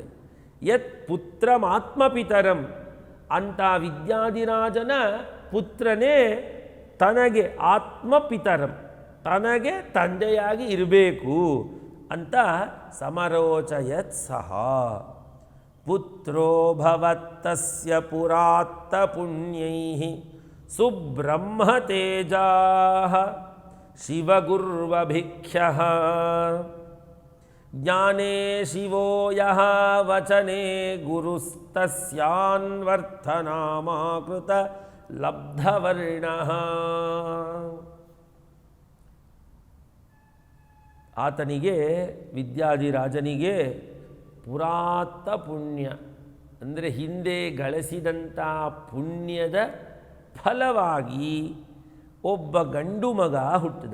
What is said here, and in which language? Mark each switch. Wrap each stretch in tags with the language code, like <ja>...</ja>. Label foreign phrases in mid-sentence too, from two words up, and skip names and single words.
<sa>ಯತ್ ಪುತ್ರಮಾತ್ಮಪಿತರಂ</sa> <kn>ಅಂತ ವಿದ್ಯಾಧಿರಾಜನ ಪುತ್ರನೇ ತನಗೆ ಆತ್ಮಪಿತರಂ, ತನಗೆ ತಂದೆಯಾಗಿ ಇರಬೇಕು ಅಂತ</kn> <sa>ಸಮರೋಚಯತ್ ಸಹ. ಪುತ್ರೋ ಭವತ್ತಸ್ಯ ಪುರಾತ್ತ ಪುಣ್ಯೈಃ ಸುಬ್ರಹ್ಮತೇಜಾಃ ಶಿವಗುರ್ವಭಿಖ್ಯಃ. ಜ್ಞಾನೇ ಶಿವೋ ಯಃ ವಚನೆ ಗುರುಸ್ತಸ್ಯಾನ್ವರ್ಥನಾಮಾಕೃತ ಲಬ್ಧವರ್ಣಃ.</sa> <kn>ಆತನಿಗೆ ವಿದ್ಯಾಧಿರಾಜನಿಗೆ ಪುರಾತ್ತ ಪುಣ್ಯ ಅಂದರೆ ಹಿಂದೆ ಗಳಿಸಿದಂಥ ಪುಣ್ಯದ ಫಲವಾಗಿ ಒಬ್ಬ ಗಂಡು ಮಗ ಹುಟ್ಟಿದ.</kn>